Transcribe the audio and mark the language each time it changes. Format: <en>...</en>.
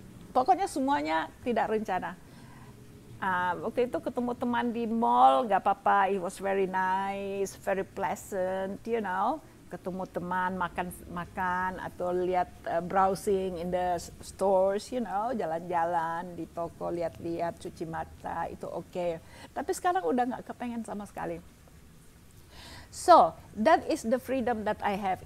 <id>Pokoknya semuanya tidak rencana. Waktu itu ketemu teman di mall, nggak apa-apa,</id> <en>it was very nice, very pleasant, you know.</en> <id>Ketemu teman, makan atau lihat</id> <en>browsing in the stores, you know,</en> <id>jalan-jalan di toko, lihat-lihat, cuci mata, itu oke. Tapi sekarang udah nggak kepengen sama sekali.</id> <en>So, that is the freedom that I have.</en>